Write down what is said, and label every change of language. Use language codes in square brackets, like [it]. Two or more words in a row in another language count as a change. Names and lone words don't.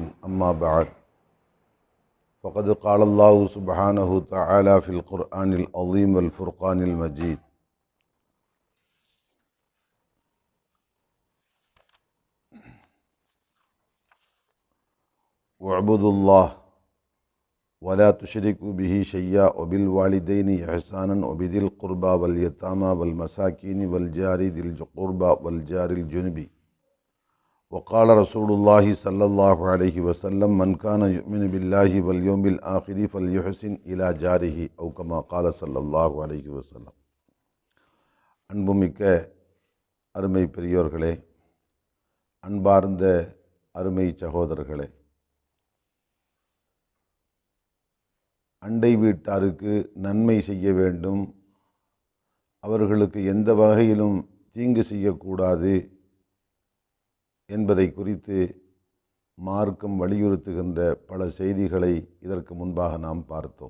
[ar] أما بعد، فقد قال الله سبحانه تعالى في القرآن العظيم والفرقان المجيد: واعبدوا الله ولا تشركوا به شيئا وبالوالدين إحسانا وبذي القربى واليتامى والمساكين والجار ذي القربى والجار الجنب. وقال رسول الله صلى الله عليه وسلم: من كان يؤمن بالله واليوم الآخر فليحسن إلى جاره أو كما قال صلى الله عليه وسلم. [ta] அன்புமிக்க அருமை பெரியோர்களே, அன்பார்ந்த அருமை சகோதரர்களே, அண்டை வீட்டாருக்கு நன்மை செய்ய வேண்டும், அவர்களுக்கு எந்த வகையிலும் தீங்கு செய்யக்கூடாது என்பதை குறித்து மார்க்கம் வலியுறுத்துகின்ற பல செய்திகளை இதற்கு முன்பாக நாம் பார்த்தோம்.